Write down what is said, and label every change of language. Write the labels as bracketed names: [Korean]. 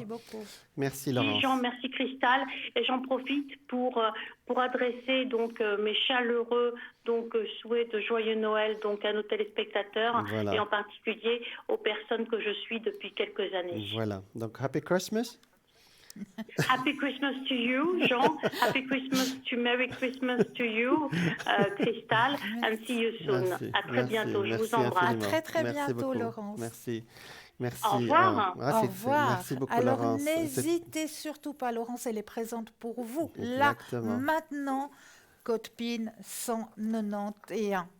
[French] Merci beaucoup. Merci Laurence. Jean, merci Cristal. Et j'en profite pour adresser donc mes chaleureux souhaits de joyeux Noël donc à nos téléspectateurs et en particulier aux personnes que je suis depuis quelques années. Voilà. Donc [English] Happy Christmas. Happy Christmas to you, Jean. Happy Christmas to Merry Christmas to you, Cristal. And see you soon. [French] À très bientôt. Je vous embrasse. À très bientôt, Laurence. Merci. Merci. Au revoir. Au revoir. Merci beaucoup, Alors, Laurence. n'hésitez surtout pas, Laurence, elle est présente pour vous. Exactement. Là, maintenant, code PIN 191.